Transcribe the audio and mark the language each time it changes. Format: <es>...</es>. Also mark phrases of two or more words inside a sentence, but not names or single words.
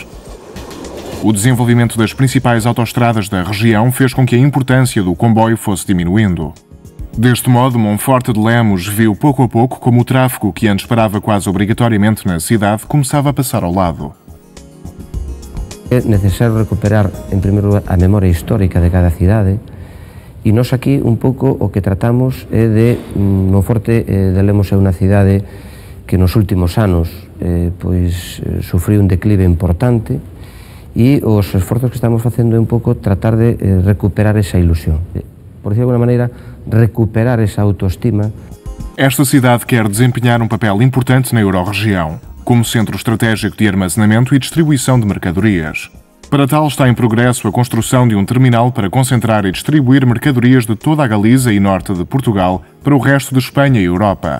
<pt>O desenvolvimento das principais autoestradas da região fez com que a importância do comboio fosse diminuindo. Deste modo, Monforte de Lemos viu pouco a pouco como o tráfego que antes parava quase obrigatoriamente na cidade começava a passar ao lado. É necessário recuperar, em primeiro lugar, a memória histórica de cada cidade.</pt> <gl>E nós aquí un pouco o que tratamos é de Monforte de Lemos é unha cidade que nos últimos anos sufriu un declive importante e os esforzos que estamos facendo é un pouco tratar de recuperar esa ilusión.</gl> <es>Por decir de alguna maneira, recuperar esa autoestima.</es> <pt>Esta cidade quer desempenhar um papel importante na Eurorregião, como centro estratégico de armazenamento e distribuição de mercadorias. Para tal, está em progresso a construção de um terminal para concentrar e distribuir mercadorias de toda a Galiza e norte de Portugal para o resto de Espanha e Europa.</pt>